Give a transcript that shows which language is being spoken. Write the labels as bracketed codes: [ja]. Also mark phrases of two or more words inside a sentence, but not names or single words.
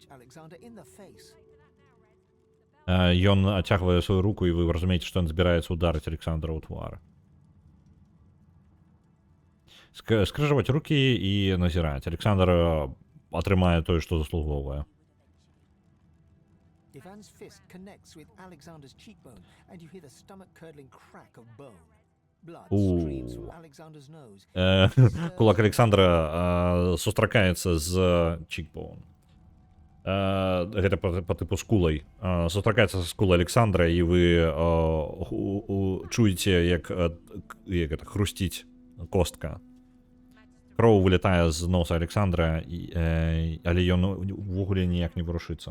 [be] Ён адцягвае сваю руку, і вы разумееце, што ён збіраецца ударыць Александра ў твар. Скрыжаваць рукі і назіраць. Александр атрымае тое, што заслугоўвае. [en] Ivan's fist connects with Alexander's cheekbone, and you hear the stomach-curdling crack of bone. Blood streams from Alexander's nose. [be] Кулак Александра сустракаецца з cheekbone. Гэта па тыпу скулай. Сустракаецца з скулай Александра, і вы чуеце, як это хрусціць костка. Кроў вылетае з носа Александра, але ён увогуле ніяк не варушыцца.